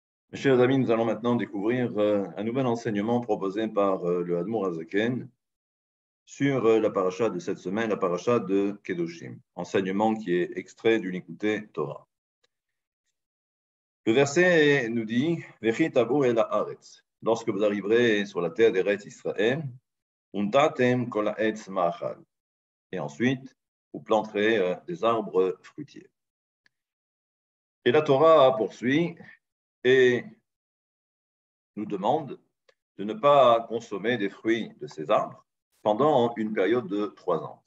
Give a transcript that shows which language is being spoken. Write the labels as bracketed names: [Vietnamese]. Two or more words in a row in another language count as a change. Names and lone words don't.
[French] Mes chers amis, nous allons maintenant découvrir un nouvel enseignement proposé par le Admour Azaken sur la paracha de cette semaine, la paracha de Kedoshim. Enseignement qui est extrait du Likutei Torah. Le verset nous dit « [Hebrew] וכי תבאו אל הארץ [French] » lorsque vous arriverez sur la terre d'Eretz Israël, « [Hebrew] ונטעתם כל העץ מאכל [French] » et ensuite, vous planterez des arbres fruitiers. Et la Torah poursuit et nous demande de ne pas consommer des fruits de ces arbres pendant une période de 3 ans.